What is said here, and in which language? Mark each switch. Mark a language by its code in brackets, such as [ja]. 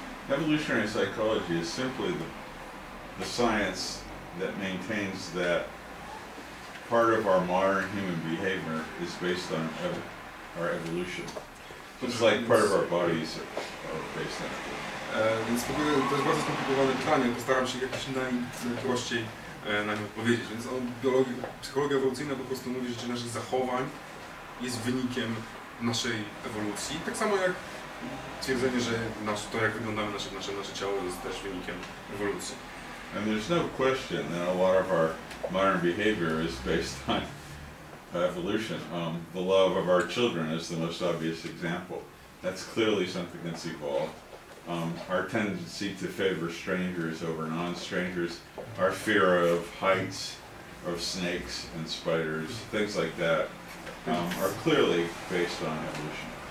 [en] Evolutionary psychology is simply the science that maintains that part of our modern human behavior is based on our evolution. It's like part of our bodies are based on it. [pl] Więc w ogóle to jest bardzo skomplikowane pytanie, postaram się jakoś najprościej na nie odpowiedzieć. Więc psychologia ewolucyjna po prostu mówi, że naszych zachowań jest wynikiem naszej ewolucji, tak samo jak twierdzenie, że to jak wyglądamy nasze ciało jest też wynikiem ewolucji. [en] And there's no question that a lot of our modern behavior is based on evolution. The love of our children is the most obvious example. That's clearly something that's evolved. Our tendency to favor strangers over non-strangers, our fear of heights, of snakes and spiders, things like that, are clearly based on evolution.